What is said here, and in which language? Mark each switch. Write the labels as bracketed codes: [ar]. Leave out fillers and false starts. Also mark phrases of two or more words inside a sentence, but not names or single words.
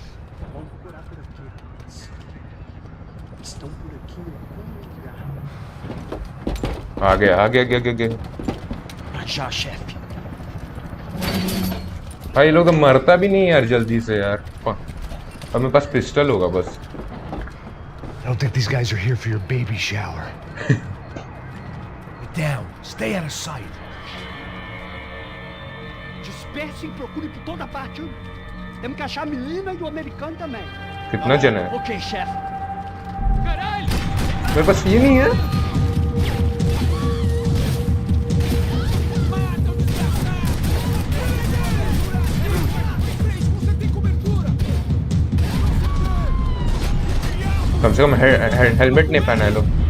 [hi] आगे [pt] Já, chefe. [hi] भाई लोग मरता भी नहीं यार जल्दी से यार। अब मेरे पास पिस्टल होगा बस। [en] I don't think these guys are here for your baby shower. Get down. Stay out of sight. [pt] Disperse e procure por toda parte. Temos que achar a menina e o americano também. [hi] कितना जन है? [pt] Ok, chefe. [hi] मेरे पास ये नहीं है। कम से कम हेलमेट नहीं पहना है लोग।